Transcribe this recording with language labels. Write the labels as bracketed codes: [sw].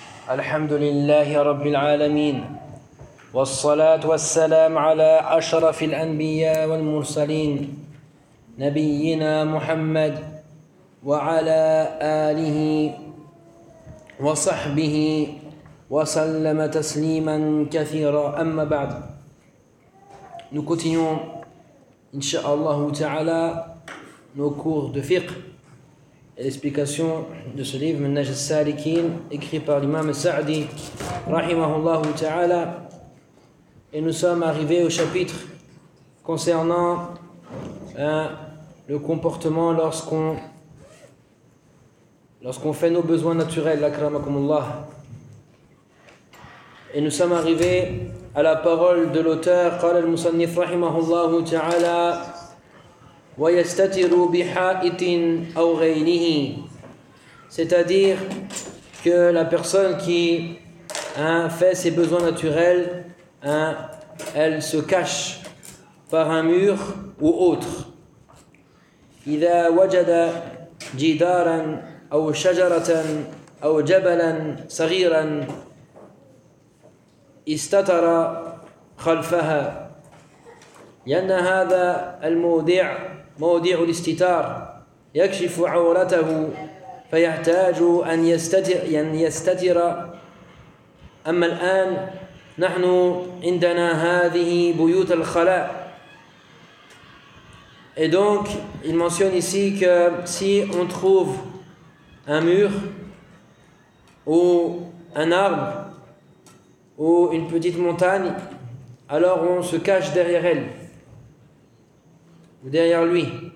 [ar] الحمد لله رب العالمين، والصلاة والسلام على أشرف الأنبياء والمرسلين نبينا محمد وعلى آله وصحبه وسلم تسليما كثيرا. أما بعد، [fr] نكوتينيون إن شاء الله تعالى نو كور دو فقه، l'explication de ce livre Manhaj al-Salikin, écrit par l'imam Sa'di rahimahullah ta'ala. Et nous sommes arrivés au chapitre concernant le comportement lorsqu'on fait nos besoins naturels, akramakumullah. Et nous sommes arrivés à la parole de l'auteur, [ar] قال المصنف رحمه الله تعالى ويستتر بحائط أو غيره. [fr] C'est-à-dire que la personne qui fait ses besoins naturels, elle se cache par un mur ou autre. [ar] إذا وجد جدارا أو شجرة أو جبلا صغيرا استتر خلفها. لأن هذا الموضع موضوع الاستتار يكشف عورته، فيحتاج أن يستتر. أما الآن نحن عندنا هذه بيوت الخلاء. [fr] Et donc il mentionne ici que si on trouve un mur ou un arbre ou une petite montagne, alors on se cache derrière elle ou derrière lui.